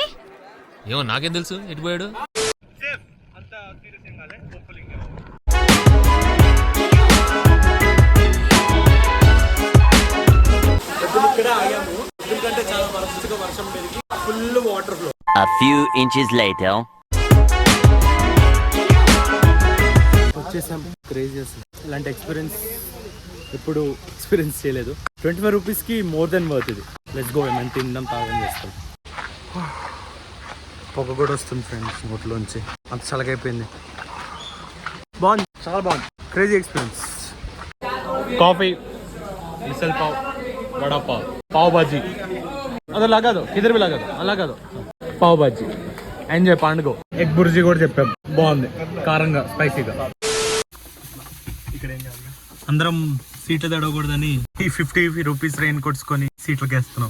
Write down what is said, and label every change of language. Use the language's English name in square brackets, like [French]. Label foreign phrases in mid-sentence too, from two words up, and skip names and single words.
[Telugu] ఏమో నాకేం తెలుసు ఎటు పోయాడు. సేఫ్, అంత సీరియస్ ఏం కాలే. హోప్ఫుల్లీ ఇక్కడ ఆగాము ఎందుకంటే చాలా వరస్ట్గా వర్షం పెరిగి [English] full water flow. A few inches later. [Telugu] వచ్చేసాం. క్రేజీ అసలు. ఇలాంటి ఎక్స్పీరియన్స్ ఎప్పుడు ఎక్స్పీరియన్స్ చేయలేదు. 25 రూపీస్కి [English] more than worth [Telugu] ఇది. [English] let's go. [Telugu] ఏమైనా తిందాం, తాగం చేస్తాం. పొగ కూడా వస్తుంది ఫ్రెండ్స్ నోట్లోంచి. అంత చల్లగైపోయింది. బాగుంది, చాలా బాగుంది. [English] crazy experience. [Telugu] కాఫీ, మిసల్ పావ్, వడా పావ్, పావ్ బాజీ. అది లాగాదు, [Hindi] किधर भी [Telugu] లాగాదు, అలాగాదు. పావ్ బాజీ ఎంజాయ్ పండుగ. ఎగ్ బుర్జీ కూడా చెప్పాం, బాగుంది, కారంగా, స్పైసీగా. ఇక్కడ ఏం కాదు, అందరం సీట్లు తడవకూడదని ఈ 50 [English] rupees rain coats [Telugu] కొని సీట్లకి వేస్తున్నాం.